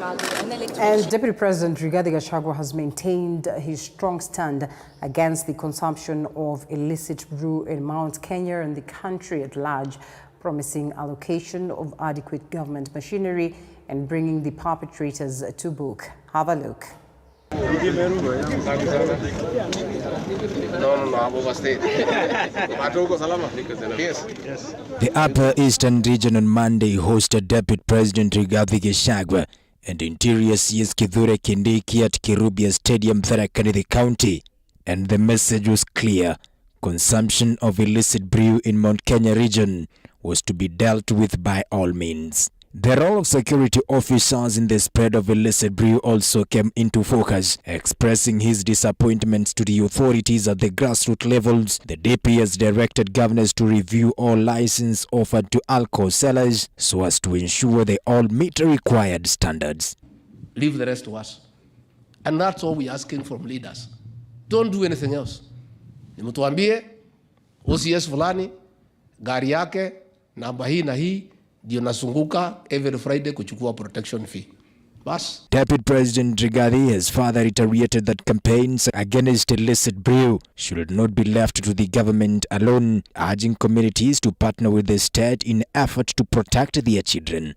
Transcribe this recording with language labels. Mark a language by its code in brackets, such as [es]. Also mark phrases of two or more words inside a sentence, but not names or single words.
[en] And Deputy President Rigathi Gachagua has maintained his strong stand against the consumption of illicit brew in Mount Kenya and the country at large, promising allocation of adequate government machinery and bringing the perpetrators to book. Have a look. The Upper Eastern Region on Monday hosted Deputy President Rigathi Gachagua and Interior CS Kithure Kindiki at Kirubia Stadium, Tharaka Nithi County, and the message was clear: consumption of illicit brew in Mount Kenya region was to be dealt with by all means. The role of security officers in the spread of illicit brew also came into focus. Expressing his disappointments to the authorities at the grassroots levels, the DP has directed governors to review all licenses offered to alcohol sellers so as to ensure they all meet the required standards. Leave the rest to us. And that's all we're asking from leaders. Don't do anything else. [sw] Nimutuambie OCS fulani gari yake namba hii na hii ndio nasunguka [en] every Friday [sw] kuchukua [en] protection fee. [sw] Bas. [en] Deputy President Rigathi has further reiterated that campaigns against illicit brew should not be left to the government alone, urging communities to partner with the state in effort to protect their children.